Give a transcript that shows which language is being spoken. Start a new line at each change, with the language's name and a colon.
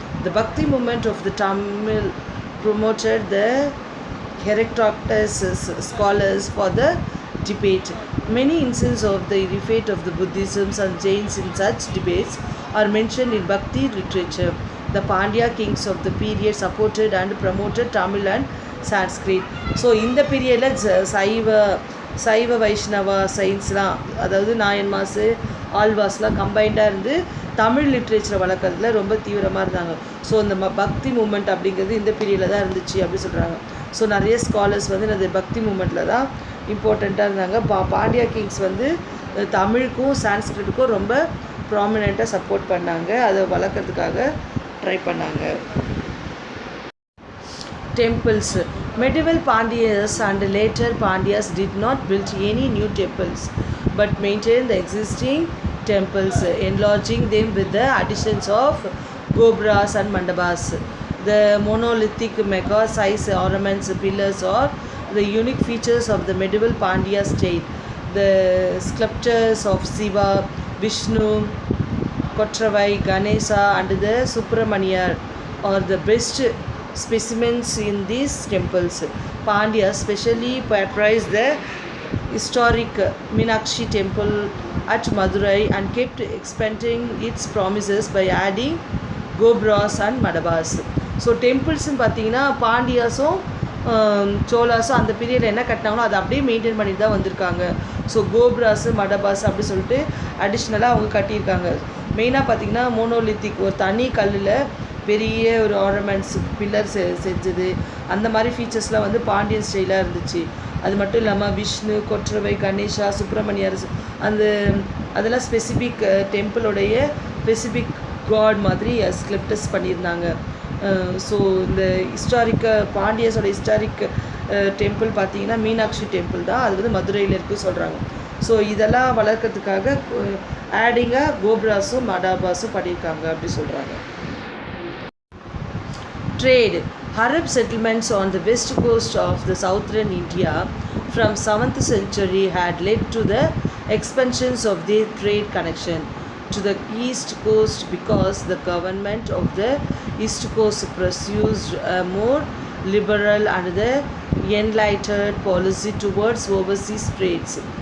English: The Bhakti movement of the Tamil promoted the heterodox scholars for the debate. Many instances of the defeat of the Buddhism and Jains in such debates are mentioned in Bhakti literature. The Pandya kings of the period supported and promoted Tamil and Sanskrit.
Tamil: So இந்த பீரியடில் சைவ வைஷ்ணவா சயின்ஸ்லாம், அதாவது நாயன்மாஸ் ஆல்வாஸ்லாம் கம்பைண்டாக இருந்து தமிழ் லிட்ரேச்சரை வளர்க்குறதுல ரொம்ப தீவிரமாக இருந்தாங்க. So இந்த பக்தி மூமெண்ட் அப்படிங்கிறது இந்த பீரியடில் தான் இருந்துச்சு அப்படி சொல்கிறாங்க. ஸோ நிறைய ஸ்காலர்ஸ் வந்து இந்த பக்தி மூமெண்ட்டில் தான் இம்பார்ட்டண்ட்டாக இருந்தாங்க. பாண்டியா கிங்ஸ் வந்து தமிழுக்கும் சான்ஸ்கிரிட்டுக்கும் ரொம்ப ப்ராமினெண்ட்டாக சப்போர்ட் பண்ணாங்க, அதை வளர்க்குறதுக்காக ட்ரை பண்ணாங்க.
English: Temples. Medieval Pandyas and later Pandyas did not build any new temples but maintained the existing temples, enlarging them with the additions of gobras and mandabas. The monolithic mega size ornaments, pillars are the unique features of the medieval Pandya state. The sculptures of Shiva, Vishnu, Kotravai, Ganesha and the Subramaniar are the best specimens in these temples. Pandya specially patronized the historic Meenakshi temple at Madurai and kept expanding its promises by adding gobras and mandabas.
Tamil: So டெம்பிள்ஸ்ன்னு பார்த்தீங்கன்னா பாண்டியாஸும் சோலாஸும் அந்த பீரியடில் என்ன கட்டினாங்களோ அதை அப்படியே maintain பண்ணிட்டு தான் வந்திருக்காங்க. So கோப்ராஸு மடபாஸ் அப்படி சொல்லிட்டு அடிஷ்னலாக அவங்க கட்டியிருக்காங்க. மெயினாக பார்த்தீங்கன்னா மோனோலித்திக் ஒரு தனி கல்லில் பெரிய ஒரு ஆர்னமெண்ட்ஸ் பில்லர் செஞ்சது, அந்த மாதிரி ஃபீச்சர்ஸ்லாம் வந்து பாண்டியன் ஸ்டைலாக இருந்துச்சு. அது மட்டும் இல்லாமல் விஷ்ணு, கொற்றவை, கணேஷா, சுப்பிரமணியர் அதெல்லாம் ஸ்பெசிஃபிக் டெம்பிளோடைய ஸ்பெசிஃபிக் காட் மாதிரி ஸ்கிரிப்டஸ் பண்ணியிருந்தாங்க. ஸோ இந்த பாண்டியஸோட ஹிஸ்டாரிக் டெம்பிள் பார்த்தீங்கன்னா மீனாட்சி டெம்பிள் தான், அது வந்து மதுரையில் இருக்குது சொல்கிறாங்க. ஸோ இதெல்லாம் வளர்க்கறதுக்காக ஆடிங்காக கோப்ராஸும் மடாபாஸும் பண்ணியிருக்காங்க அப்படி சொல்கிறாங்க.
English: Trade. Arab settlements on the west coast of the southern India from 7th century had led to the expansions of their trade connection to the east coast because the government of the east coast pursued a more liberal and the enlightened policy towards overseas trades.